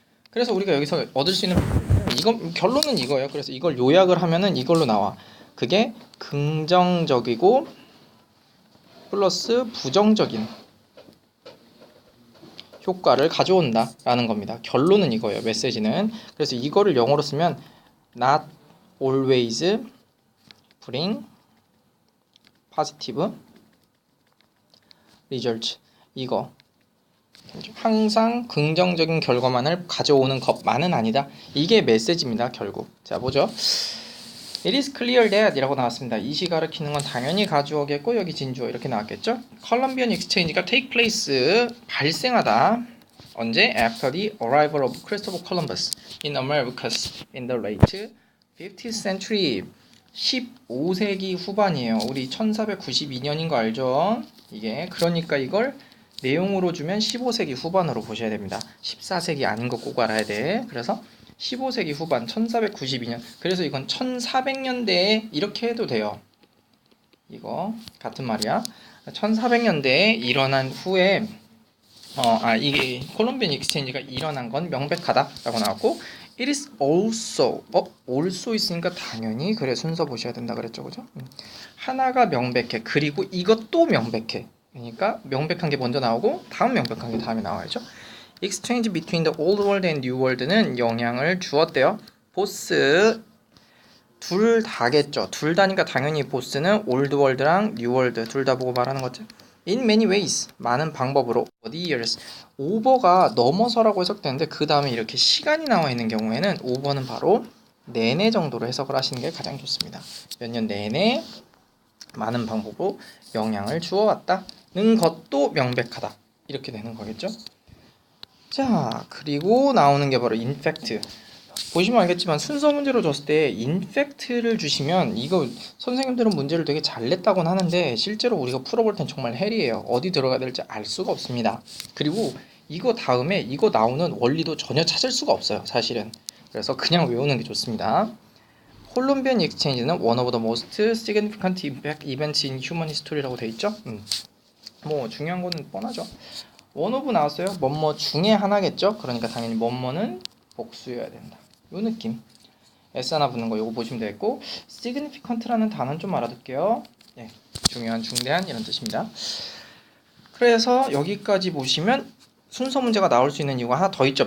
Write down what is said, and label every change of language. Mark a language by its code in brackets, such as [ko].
[ko] 그래서 우리가 여기서 얻을 수 있는 결론은 이거예요. 그래서 이걸 요약을 하면은 이걸로 나와. 그게 긍정적이고 플러스 부정적인 효과를 가져온다 라는 겁니다. 결론은 이거예요. 메시지는. 그래서 이거를 영어로 쓰면 [en] not always bring positive result. [ko] 이거 항상 긍정적인 결과만을 가져오는 것만은 아니다. 이게 메시지입니다. 결국. 자, 보죠. [en] It is clear that [ko] 이라고 나왔습니다. 이시 가리키는 건 당연히 가주어겠고 여기 진주어 이렇게 나왔겠죠. 컬럼비안 익스체인지가 take place 발생하다. 언제? [en] After the arrival of Christopher Columbus in Americas in the late 15th century. [ko] 15세기 후반이에요. 우리 1492년인 거 알죠? 이게 그러니까 이걸 내용으로 주면 15세기 후반으로 보셔야 됩니다. 14세기 아닌 거 꼭 알아야 돼. 그래서 15세기 후반 1492년. 그래서 이건 1400년대에 이렇게 해도 돼요. 이거 같은 말이야. 1400년대에 일어난 후에 이게 콜롬비안 익스체인지가 일어난 건 명백하다라고 나왔고 [en] it is also [ko] also 있으니까 당연히 그래 순서 보셔야 된다 그랬죠. 그죠? 하나가 명백해. 그리고 이것도 명백해. 그러니까 명백한 게 먼저 나오고 다음 명백한 게 다음에 나와야죠. [en] Exchange between the old world and new world는 [ko] 영향을 주었대요. 보스 둘 다겠죠. 둘 다니까 당연히 보스는 old world랑 new world 둘 다 보고 말하는 거죠. [en] In many ways [ko] 많은 방법으로 [en] over the years [ko] over가 넘어서라고 해석되는데 그 다음에 이렇게 시간이 나와 있는 경우에는 over는 바로 내내 정도로 해석을 하시는 게 가장 좋습니다. 몇 년 내내 많은 방법으로 영향을 주어왔다는 것도 명백하다. 이렇게 되는 거겠죠. 자, 그리고 나오는 게 바로 인팩트. 보시면 알겠지만 순서 문제로 줬을 때 인팩트를 주시면 이거 선생님들은 문제를 되게 잘 냈다고는 하는데 실제로 우리가 풀어볼 땐 정말 헬이에요. 어디 들어가야 될지 알 수가 없습니다. 그리고 이거 다음에 이거 나오는 원리도 전혀 찾을 수가 없어요. 사실은. 그래서 그냥 외우는 게 좋습니다. [en] 콜롬비안 익스체인지는 one of the most significant events in human history [ko] 라고 돼 있죠. 뭐 중요한 거는 뻔하죠. one of 나왔어요. 뭐뭐 중에 하나겠죠. 그러니까 당연히 뭐뭐는 복수여야 된다. 요 느낌. S 하나 붙는 거 요거 보시면 되겠고 significant라는 단어는 좀 알아둘게요. 예, 중요한, 중대한 이런 뜻입니다. 그래서 여기까지 보시면 순서 문제가 나올 수 있는 이유가 하나 더 있죠.